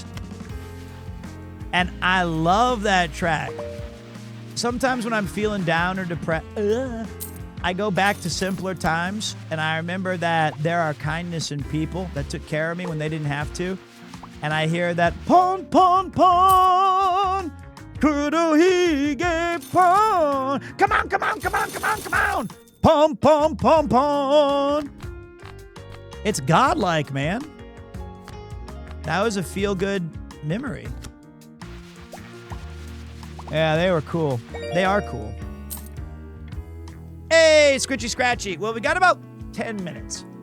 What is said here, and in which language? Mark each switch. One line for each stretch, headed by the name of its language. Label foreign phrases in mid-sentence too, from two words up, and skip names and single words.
English: And I love that track. Sometimes when I'm feeling down or depressed, I go back to simpler times, and I remember that there are kindness in people that took care of me when they didn't have to. and I hear that pon pon pon, kurohige pon. Come on, come on, come on, come on, come on. Pon pon pon pon. It's godlike, man. That was a feel-good memory. Yeah, they were cool. They are cool. Hey, Scritchy Scratchy. Well, we got about 10 minutes.